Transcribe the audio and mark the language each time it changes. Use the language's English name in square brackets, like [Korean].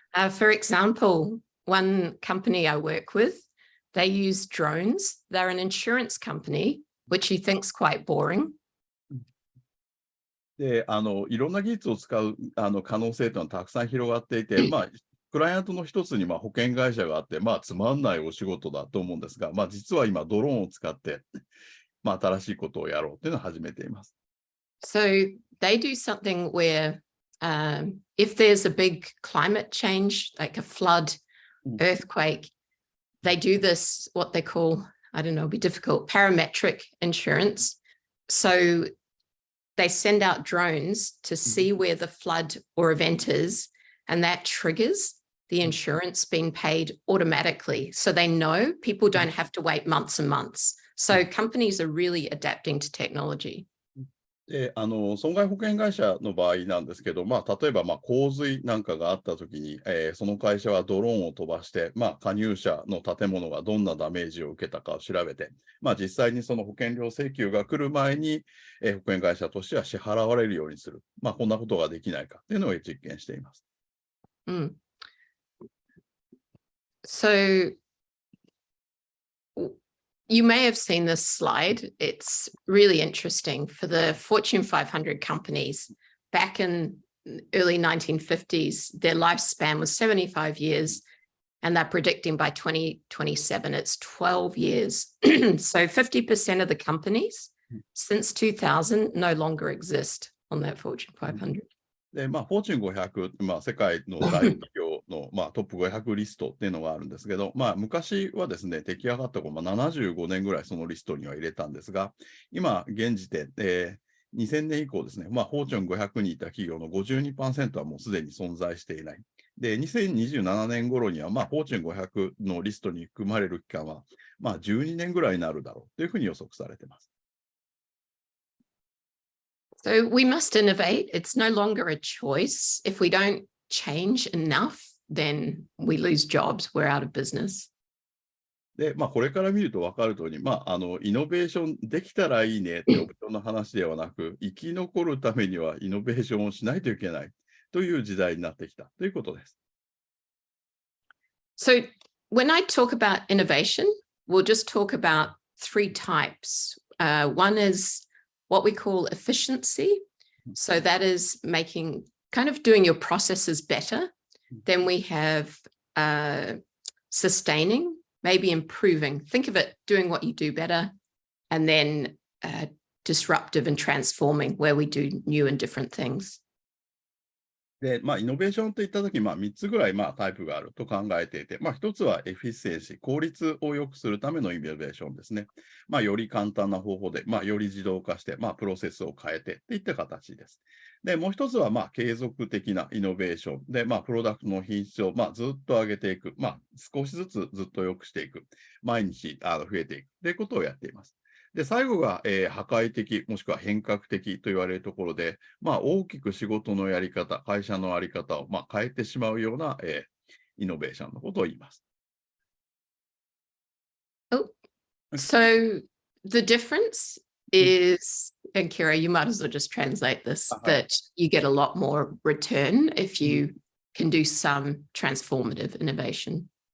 [English] For example, one company I work with, they use drones. They're an insurance company, which you think's quite boring. [Japanese] で、いろんな技術を使う可能性というのはたくさん広がっていて、クライアントの一つに保険会社があって、つまんないお仕事だと思うんですが、実は今ドローンを使って、新しいことをやろうというのを始めています。 [English] So they do something where if there's a big climate change, like a flood, earthquake, they do this, what they call, I don't know, it'll be difficult, parametric insurance. So they send out drones to see where the flood or event is, and that triggers the insurance being paid automatically. So they know people don't have to wait months and months. So companies are really adapting to technology. [Japanese] で、損害保険会社の場合なんですけど、例えば、洪水なんかがあったときに、その会社はドローンを飛ばして、加入者の建物がどんなダメージを受けたかを調べて、実際にその保険料請求が来る前に、保険会社としては支払われるようにする。こんなことができないかっていうのを実験しています。 [English] So you may have seen this slide. It's really interesting. For the Fortune 500 companies, back in early 1950s, their lifespan was 75 years, and they're predicting by 2027, it's 12 years. So 50% of the companies since 2000 no longer exist on that Fortune 500. [Japanese] で、フォーチュン500、世界の大企業の、トップ500リストっていうのがあるんですけど、昔はですね、出来上がった頃、75年ぐらいそのリストには入れたんですが、今、現時点、2000年以降ですね、フォーチュン500にいた企業の 52% はもうすでに存在していない。で、2027年頃には、フォーチュン500のリストに含まれる期間は、12年ぐらいになるだろうというふうに予測されています。 [English] So we must innovate. It's no longer a choice. If we don't change enough, then we lose jobs. We're out of business. [Japanese] で、これから見ると分かるとおり、イノベーションできたらいいねってオプションの話ではなく、生き残るためにはイノベーションをしないといけないという時代になってきたということです。 [English] So when I talk about innovation, we'll just talk about three types. One is what we call efficiency. So that is making, kind of doing your processes better. Then we have sustaining, maybe improving. Think of it, doing what you do better. And then disruptive and transforming, where we do new and different things. [Japanese] で、イノベーションといったとき、3つぐらいタイプがあると考えていて、1つはエフィシエンシー、効率を良くするためのイノベーションですね。より簡単な方法で、より自動化して、プロセスを変えてといった形です。で、もう一つは、継続的なイノベーションで、プロダクトの品質を、ずっと上げていく、少しずつずっと良くしていく、毎日増えていくということをやっています。で、最後が、破壊的、もしくは変革的と言われるところで、大きく仕事のやり方、会社のあり方を、変えてしまうような、イノベーションのことを言います。 [English] Oh, so the difference is, and Kira, you might as well just translate this, that you get a lot more return if you can do some transformative innovation.